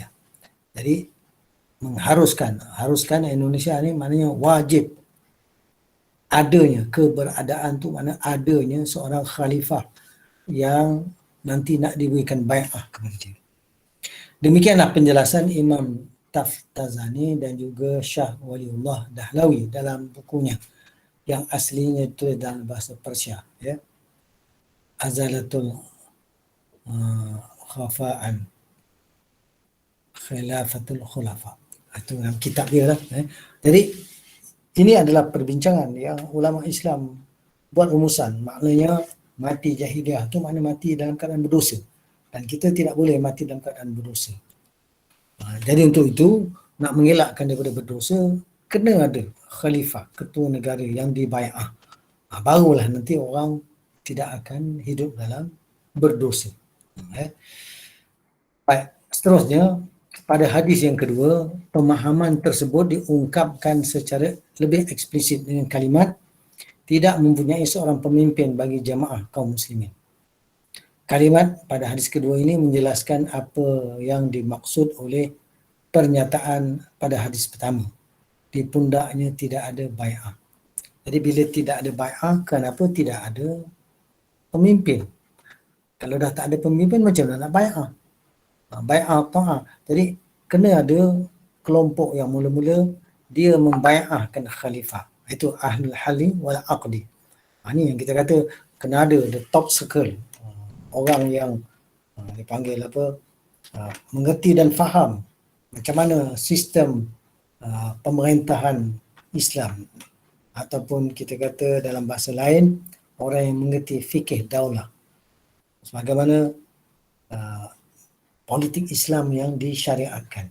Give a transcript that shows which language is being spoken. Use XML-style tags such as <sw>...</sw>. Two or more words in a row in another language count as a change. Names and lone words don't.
<ms>Jadi haruskan Indonesia ni maknanya wajib adanya keberadaan tu, mana adanya seorang khalifah yang nanti nak diberikan bai'ah kepada dia. Demikianlah penjelasan Imam Taftazani dan juga Shah Waliullah Dahlawi dalam bukunya yang aslinya itu dalam bahasa Persia, ya. Azalatul Khafa'an Khilafatul Khulafa. Itu dalam kitab dia lah. Jadi ini adalah perbincangan yang ulama Islam buat rumusan. Maknanya mati jahiliah tu makna mati dalam keadaan berdosa. Dan kita tidak boleh mati dalam keadaan berdosa. Jadi untuk itu, nak mengelakkan daripada berdosa, kena ada khalifah, ketua negara yang dibai'ah. Barulah nanti orang tidak akan hidup dalam berdosa.</ms> <id>Baik, seterusnya, pada hadis yang kedua, pemahaman tersebut diungkapkan secara lebih eksplisit dengan kalimat tidak mempunyai seorang pemimpin bagi jamaah kaum muslimin. Kalimat pada hadis kedua ini menjelaskan apa yang dimaksud oleh pernyataan pada hadis pertama. Di pundaknya tidak ada bai'ah.</id> <ms>Jadi bila tidak ada bai'ah, kenapa tidak ada pemimpin? Kalau dah tak ada pemimpin, macam mana nak bai'ah?</ms> <ar>بيعة طاعة.</ar> <ms>Jadi kena ada kelompok yang mula-mula dia membai'ahkan khalifah.</ms> <ar>Itu ahlul hali wal aqdi.</ar> <ms>Ini yang kita kata kena ada</ms> <en>the top circle.</en> <ms>Orang yang dipanggil apa, mengerti dan faham macam mana sistem pemerintahan Islam, ataupun kita kata dalam bahasa lain, orang yang mengerti fikih daulah, sebagaimana politik Islam yang disyariatkan.</ms>